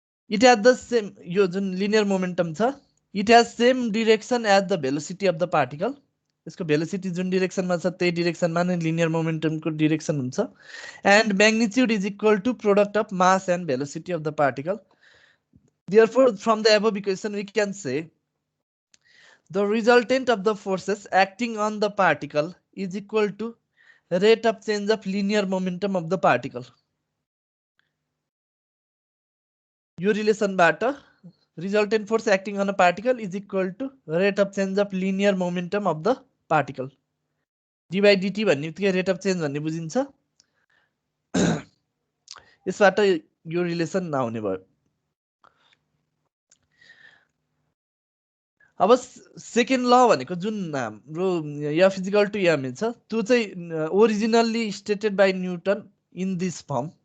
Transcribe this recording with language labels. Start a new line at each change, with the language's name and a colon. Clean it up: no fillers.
English: it has the same,
Nepali: यो जुन linear momentum छ
English: It has same direction as the velocity of the particle.
Nepali: यसको velocity जुन डिरेक्सनमा छ त्यही डिरेक्सनमा नै लिनियर मोमेन्टमको डिरेक्सन हुन्छ।
English: And magnitude is equal to product of mass and velocity of the particle. Therefore, from the above equation, we can say the resultant of the forces acting on the particle is equal to rate of change of linear momentum of the particle. Your relation bata resultant force acting on a particle is equal to rate of change of linear momentum of the particle.
Nepali: d by dt भन्ने बित्तिकै
English: rate of change
Nepali: भन्ने बुझिन्छ। यसबाट यो relation नआउने भयो। अब second ल भनेको जुन हाम्रो एफ इजिकल टु एमए छ त्यो चाहिँ
English: Originally stated by Newton in this form.